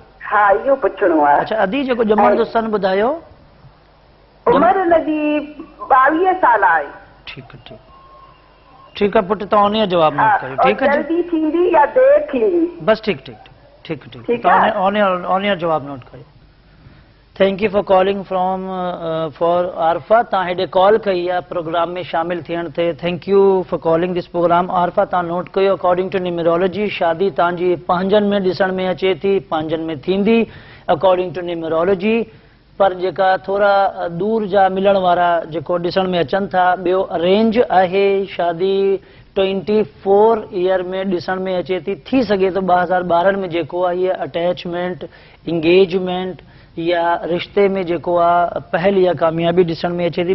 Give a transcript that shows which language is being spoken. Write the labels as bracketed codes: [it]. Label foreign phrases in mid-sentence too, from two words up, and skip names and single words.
[sd] हा, इहो पुछणो आहे। अच्छा अदी, जेको ॼमण जो सन ॿुधायो। उमिरि हुनजी 22 साल आहे। ठीकु आहे, ठीकु आहे पुटु, तव्हां उन जो जवाबु नोट कयो। ठीकु आहे, जल्दी थींदी या देरि थींदी? बस ठीकु, तव्हां [en] on air [sd] जवाबु नोट कयो। [en] thank you for calling from for Arfa. [sd] तव्हां हेॾे कॉल कई आहे प्रोग्राम में शामिल थियण ते। [en] thank you for calling this program. [sd] आरफा, तव्हां नोट कयो, [en] according to numerology [sd] शादी तव्हांजी पंहिंजनि में ॾिसण में अचे थी, पंहिंजनि में थींदी [en] according to numerology. [sd] पर जेका थोरा दूर जा मिलण वारा जेको ॾिसण में अचनि था, ॿियो अरेंज आहे, शादी 24 ईयर में ॾिसण में अचे थी सघे तो 2012 में जेको आहे इहा [en] attachment, engagement [sd] या रिश्ते में जेको आहे पहल या कामयाबी ॾिसण में अचे थी।